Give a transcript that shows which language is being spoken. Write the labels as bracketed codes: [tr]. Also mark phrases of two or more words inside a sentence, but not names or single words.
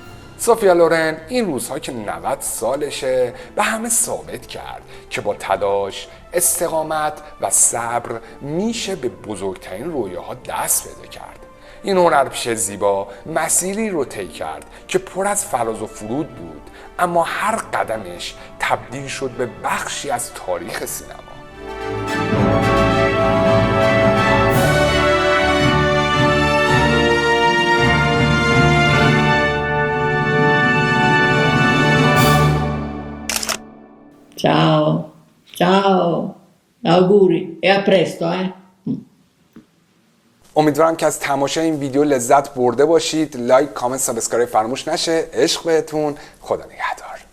[fa] سوفیا لورن این روزها که 90 سالشه به همه ثابت کرد که با تلاش، استقامت و صبر میشه به بزرگترین رویاها دست پیدا کرد. این هنرپیشه زیبا مسیری رو طی کرد که پر از فراز و فرود بود، اما هر قدمش تبدیل شد به بخشی از تاریخ سینما. [it] Ciao, ciao, auguri e a presto, [fa] امیدوارم که از تماشای این ویدیو لذت برده باشید. لایک، کامنت، سابسکرایب فراموش نشه. عشق بهتون. خدا نگهدار.